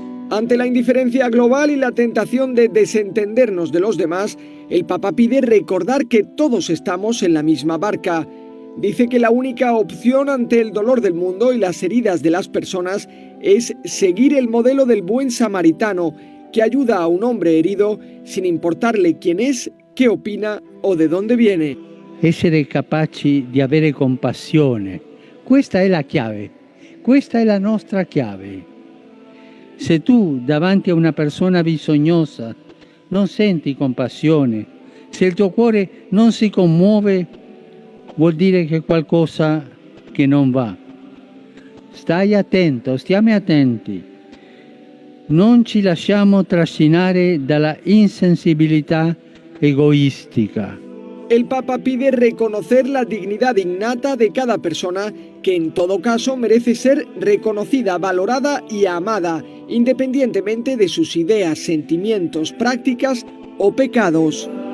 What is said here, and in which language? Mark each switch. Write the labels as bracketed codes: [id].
[es] Ante la indiferencia global y la tentación de desentendernos de los demás, el Papa pide recordar que todos estamos en la misma barca. Dice que la única opción ante el dolor del mundo y las heridas de las personas es seguir el modelo del buen samaritano, que ayuda a un hombre herido sin importarle quién es, qué opina o de dónde viene. [it] Essere capaci di avere compassione, questa è la chiave, questa è la nostra chiave. Se tu davanti a una persona bisognosa non senti compassione, se il tuo cuore non si commuove, vuol dire che qualcosa che non va. Stai attento, stiamo attenti. Non ci lasciamo trascinare dalla insensibilità egoística. [es] El Papa pide reconocer la dignidad innata de cada persona, que en todo caso merece ser reconocida, valorada y amada, independientemente de sus ideas, sentimientos, prácticas o pecados.